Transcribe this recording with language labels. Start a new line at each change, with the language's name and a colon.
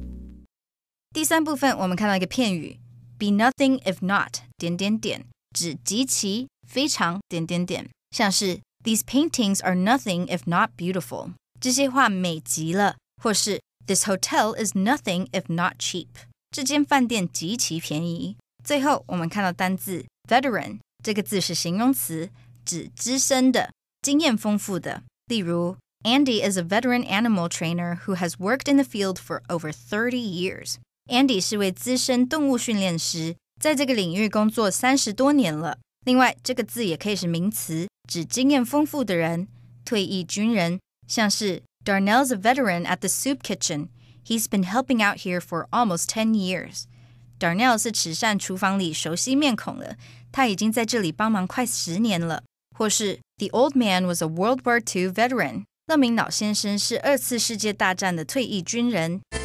Chinese: "第三部分我们看到一个片语 be nothing if not 指极其非常像是
English: these paintings are nothing if not beautiful
Chinese: 这些画美极了，或是
English: this hotel is nothing if not cheap
Chinese: 这间饭店极其便宜。最后我们看到单字 veteran 这个字是形容词，指资深的、经验丰富的。例如
English: Andy is a veteran animal trainer who has worked in the field for over 30 years
Chinese: Andy 是位资深动物训练师，在这个领域工作30多年了。另外，这个字也可以是名词，指经验丰富的人，退役军人，像是
English: Darnell's a veteran at the soup kitchen. He's been helping out here for almost 10 years.
Chinese: Darnell 是慈善厨房里熟悉面孔了，他已经在这里帮忙快10年了。或是
English: The old man was a World War II veteran.
Chinese: 勒明老先生是2次世界大战的退役军人。